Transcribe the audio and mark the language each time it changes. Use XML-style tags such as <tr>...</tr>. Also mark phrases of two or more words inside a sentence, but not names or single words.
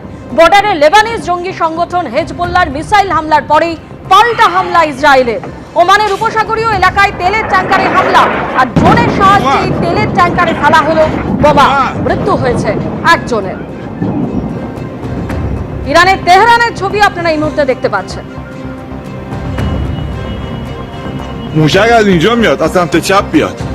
<bn>বর্ডারে লেবানিজ জঙ্গি সংগঠন হেজবুল্লাহর মিসাইল হামলার পরেই পাল্টা হামলা ইসরায়েলের। ওমানের উপসাগরীয় এলাকায় তেলের ট্যাঙ্কারে হামলা, আর ড্রোনের সাহায্যে তেলের ট্যাঙ্কারে ফেলা হলো বোমা। মৃত্যু হয়েছে একজনের। ইরানের তেহরানের ছবি আপনারা এই মুহূর্তে দেখতে পাচ্ছেন।</bn> <fa>موشک از اینجا میاد، از سمت چپ بیاد.</fa>